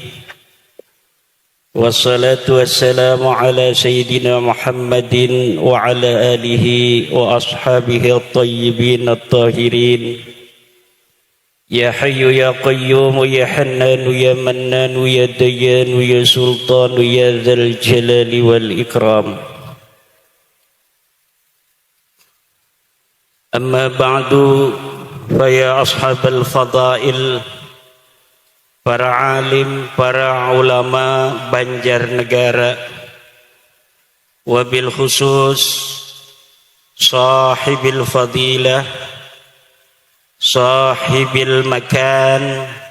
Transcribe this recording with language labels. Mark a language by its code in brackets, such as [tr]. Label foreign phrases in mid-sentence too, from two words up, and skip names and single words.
[ar] والصلاة والسلام على سيدنا محمد وعلى آله وأصحابه الطيبين الطاهرين يا حي يا قيوم يا حنان يا منان يا ديان يا سلطان يا ذا الجلال والإكرام أما بعد فيا أصحاب الفضائل [id] para alim, para ulama Banjarnegara, [ar] وبالخصوص صاحب الفضيلة، صاحب المكان,